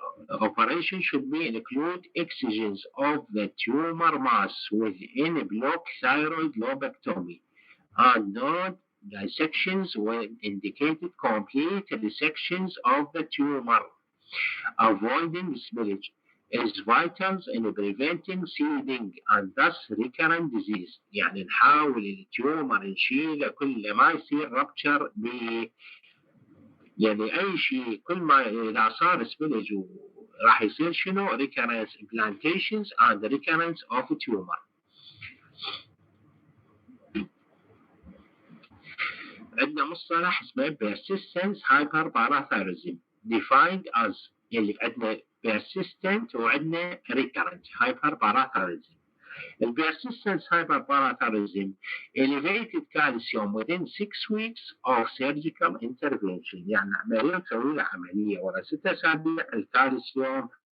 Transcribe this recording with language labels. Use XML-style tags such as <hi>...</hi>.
<en>Operation should include excisions of the tumor mass within block thyroid lobectomy and not dissections when indicated. Complete dissections of the tumor. Avoiding spillage is vital in preventing seeding and thus recurrent disease.</en> <ar>يعني نحاول التيومر نشيله كل ما يصير رابتشر يعني أي شيء كل ما إذا صار سبيلج راح يصير شنو</ar> <en>recurrence implantations and recurrence of tumor.</en> <ar>عندنا مصطلح اسمه</ar> <en>persistent hyperparathyroidism defined as</en> <ar>اللي عندنا</ar> <en>persistent</en> <ar>وعندنا</ar> <en>recurrent hyperparathyroidism. The persistent hyperparathyroidism elevated calcium within 6 weeks of surgical intervention.</en> <ar>يعني عملية تسوي له عملية ورا 6 أسابيع الكالسيوم</ar>